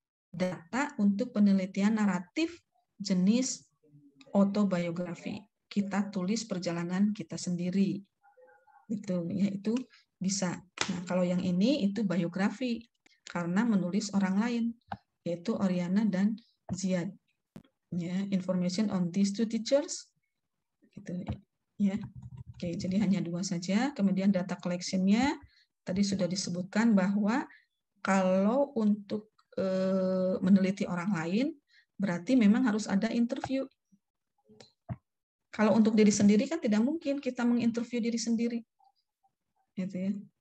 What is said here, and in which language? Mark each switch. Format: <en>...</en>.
<id>Data untuk penelitian naratif jenis autobiografi. Kita tulis perjalanan kita sendiri. Itu ya, itu bisa. Nah, kalau yang ini itu biografi karena menulis orang lain, yaitu Oriana dan Ziad.</id> <en>Ya, information on these two teachers.</en> <id>Gitu ya. Oke, jadi hanya 2 saja. Kemudian data collection-nya tadi sudah disebutkan bahwa kalau untuk meneliti orang lain berarti memang harus ada interview. Kalau untuk diri sendiri kan tidak mungkin kita menginterview diri sendiri. Gitu ya.</id>